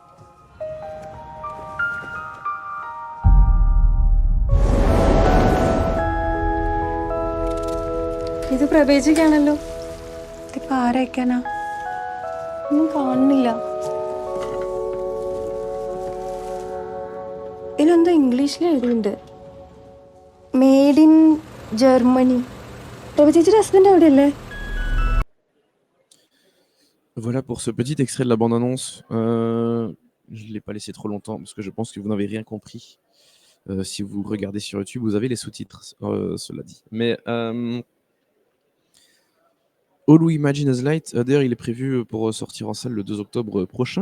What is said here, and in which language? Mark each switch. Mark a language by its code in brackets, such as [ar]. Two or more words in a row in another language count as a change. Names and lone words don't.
[ml] ഇത് പ്രവേശിക്കാണല്ലോ. ഇതിപ്പോ ആരയക്കാനാ? ഒന്നും കാണുന്നില്ല. ഇതിലെന്തോ ഇംഗ്ലീഷിൽ എഴുതിയിട്ടുണ്ട്, [en] Made in Germany. [ml] രവി ചേച്ചിയുടെ ഹസ്ബൻഡ് എവിടെയല്ലേ? [fr] Voilà pour ce petit extrait de la bande-annonce. Je ne l'ai pas laissé trop longtemps parce que je pense que vous n'avez rien compris. Si vous regardez sur YouTube, vous avez les sous-titres, cela dit. Mais All We Imagine as Light, d'ailleurs, il est prévu pour sortir en salle le 2 octobre prochain.